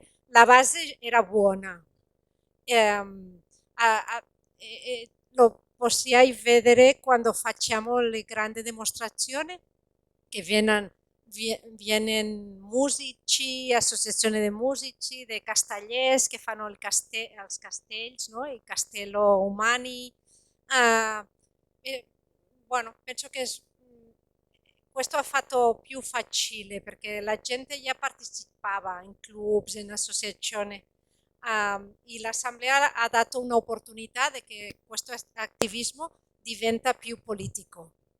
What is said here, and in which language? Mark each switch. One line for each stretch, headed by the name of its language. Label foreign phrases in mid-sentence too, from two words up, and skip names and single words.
Italian: La base era buona. Lo possiamo vedere quando facciamo le grandi dimostrazioni che vienen musici, associazioni di musici, dei castellers che fanno
Catalan: els castells,
Italian: no? Il castello umani. Bueno, penso che questo ha fatto più facile perché la gente già partecipava in clubs, in associazioni. E l'assemblea ha dato un'opportunità di che questo attivismo diventa più politico.